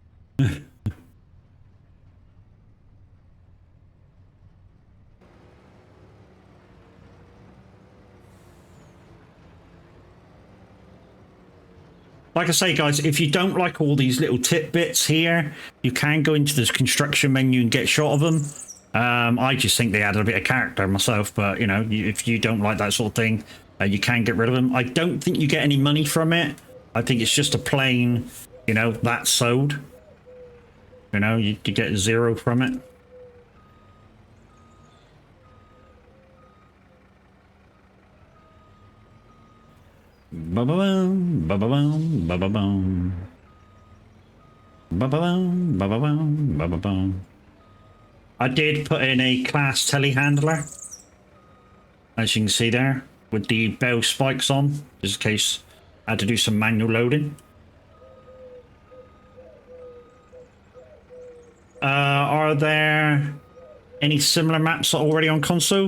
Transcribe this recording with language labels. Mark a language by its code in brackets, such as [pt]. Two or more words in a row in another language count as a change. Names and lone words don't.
[en] Like I say, guys, if you don't like all these little tidbits here, you can go into this construction menu and get shot of them. I just think they added a bit of character myself, but, you know, if you don't like that sort of thing, you can get rid of them. I don't think you get any money from it. I think it's just a plain, you know, that's sold. You know, you get 0 from it. Ba-ba-boom, ba-ba-boom, ba-ba-boom. Ba-ba-boom, ba-ba-boom, ba-ba-boom. I did put in a class telehandler, as you can see there, with the bell spikes on, just in case I had to do some manual loading. Are there any similar maps already on console?